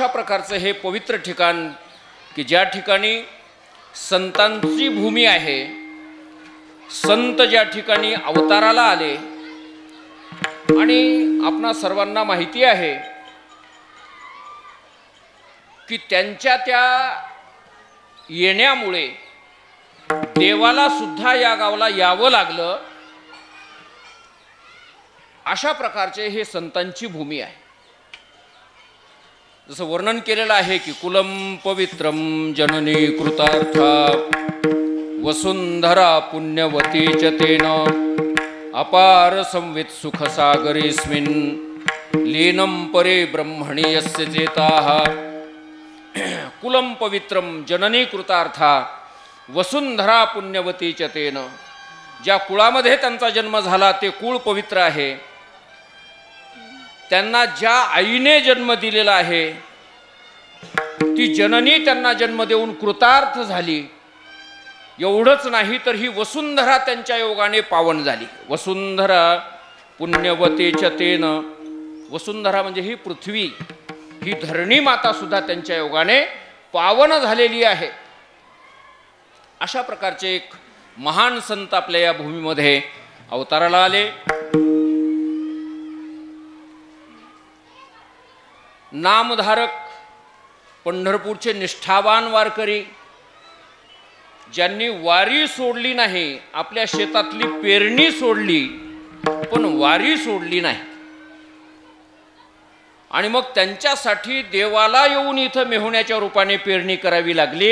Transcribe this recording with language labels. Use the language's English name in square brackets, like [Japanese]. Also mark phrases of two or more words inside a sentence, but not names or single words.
[Marathi] प्रकारचं हे पवित्र ठिकाण की ज्या ठिकाणी संतांची भूमी आहे, संत ज्या ठिकाणी अवताराला आले आणि आपणा सर्वांना माहिती आहे की त्यांच्या त्या येण्यामुळे देवाला सुद्धा या गावाला यावं लागलं. अशा प्रकारचे हे संतांची भूमी आहे. जसं वर्णन केलेलं आहे की [Sanskrit] कुलम पवित्रम जननी कृतार्था वसुंधरा पुण्यवती च तेन अपार संवित सुख सागरेस्मिन् लीनं परे ब्रह्मणि यस्य चेताः. कुलम पवित्रम जननी कृतार्था वसुंधरा पुण्यवती च तेन. [Marathi] ज्या कुळामध्ये त्यांचा जन्म झाला ते कुळ पवित्र आहे. त्यांना ज्या आईने जन्म दिलेला आहे ती जननी त्यांना जन्म देऊन कृतार्थ झाली. एवढंच नाही तर ही वसुंधरा त्यांच्या योगाने पावन झाली. [Sanskrit] वसुंधरा पुण्यवती च तेन. [Marathi] वसुंधरा म्हणजे ही पृथ्वी, ही धरणी माता सुद्धा त्यांच्या योगाने पावन झालेली आहे. अशा प्रकारचे एक महान संत आपल्या या भूमीमध्ये अवताराला आले. नामधारक पंढरपूरचे निष्ठावान वारकरी ज्यांनी वारी सोडली नाही, आपल्या शेतातली पेरणी सोडली पण वारी सोडली नाही आणि मग त्यांच्यासाठी देवाला येऊन इथं मेहुण्याच्या रूपाने पेरणी करावी लागली.